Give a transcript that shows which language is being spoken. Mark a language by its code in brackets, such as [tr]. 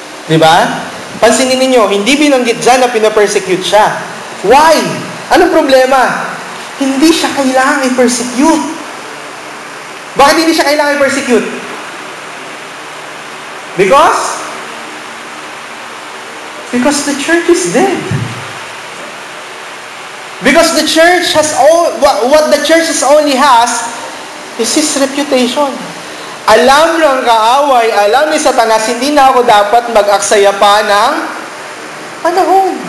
[tl] Diba? Pansinin ninyo, hindi binanggit dyan na pinapersecute siya. [en] Why? [tl] Anong problema? Hindi siya kailangang i-persecute. Bakit hindi siya kailangan i-persecute? [en] Because the church is dead. Because the church has what the church only has is his reputation. [tl] Alam ng kaaway, alam ni Satanas, hindi na ako dapat mag-aksaya pa ng panahon.